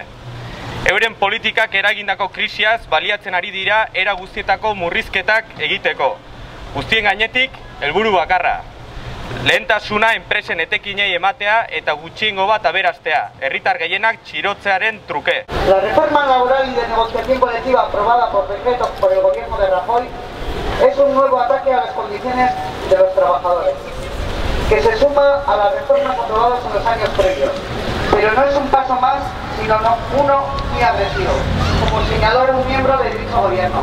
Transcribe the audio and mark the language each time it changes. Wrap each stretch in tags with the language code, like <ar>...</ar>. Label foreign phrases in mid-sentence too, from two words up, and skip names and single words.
<eu>Euren politikak eragindako krisiaz baliatzen ari dira era guztietako murrizketak egiteko. Guztien gainetik, helburu bakarra. Lehentasuna enpresen etekinei ematea eta gutxiengo bat aberastea, herritar gehienak txirotzearen truke.</eu> <es>La reforma laboral y de negociación colectiva aprobada por decreto por el gobierno de Rajoy es un nuevo ataque a las condiciones de los trabajadores, que se suma a las reformas aprobadas en los años previos. Pero no es un paso más, sino uno muy agresivo, como señaló un miembro del dicho gobierno.</es>